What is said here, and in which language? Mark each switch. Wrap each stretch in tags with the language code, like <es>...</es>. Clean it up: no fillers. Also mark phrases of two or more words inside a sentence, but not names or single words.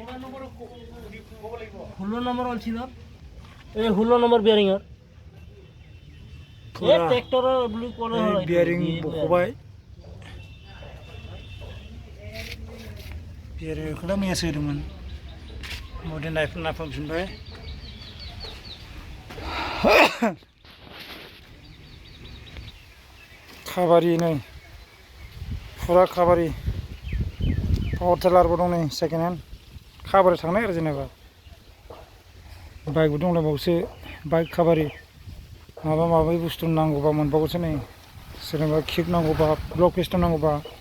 <as>16 নম্বৰ অলছিল এই 16 নম্বৰ বেয়াৰিঙৰ এই ট্ৰেক্টৰৰ</as> <en>blue colour</en> <brx>বেয়াৰিং বখবাय बेयारिंखौला मैयासो होदोंमोन मडेल नायफिनबाय खाबारि नै फुरा खाबारि</brx> <en>power tiller</en> <brx>दं नै</brx> <en>second hand</en> <brx>खाबारि थांनाय आरो जेनेबा बाइकबो दंलायबावोसो बाइक खाबारि माबा माबि बुस्थु नांगौबा मोनबावोसो नै सोरनोबा किक नांगौबा</brx> <en>block piston</en> <brx>नांगौबा</brx>